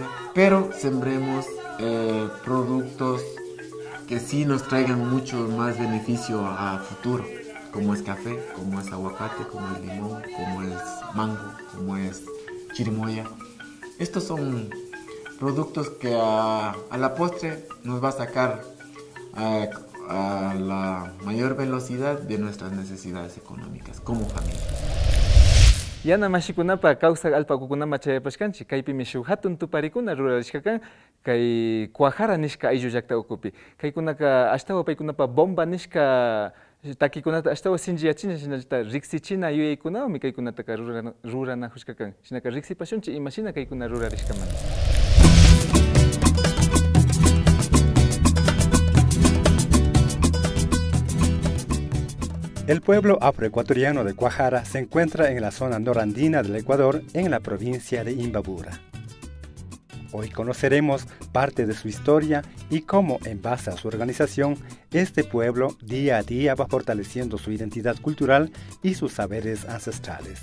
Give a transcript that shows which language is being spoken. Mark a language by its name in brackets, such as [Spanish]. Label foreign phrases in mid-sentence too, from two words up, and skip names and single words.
[Spanish] Pero sembremos productos que sí nos traigan mucho más beneficio a futuro, como es café, como es aguacate, como es limón, como es mango, como es chirimoya. Estos son productos que a la postre nos va a sacar a la mayor velocidad de nuestras necesidades económicas como familia. [Quechua] Yana mashikunapa causa alpakukunama chayapashkanchi kaypimi shuk hatun tuparikuna rurarishkakan kay Cuajara nishka ayllu llaqta ukupi kaykunaka ashtawa paykunapa bomba nishka takikunata ashtawa sinchiyachina shinallata riksichina yuyaykunawmi kaykunataka ruranajushkakan shinaka riksipashunchi imashina kaykuna rurarishkamanta. [Spanish] El pueblo afroecuatoriano de Cuajara se encuentra en la zona norandina del Ecuador, en la provincia de Imbabura. Hoy conoceremos parte de su historia y cómo, en base a su organización, este pueblo día a día va fortaleciendo su identidad cultural y sus saberes ancestrales.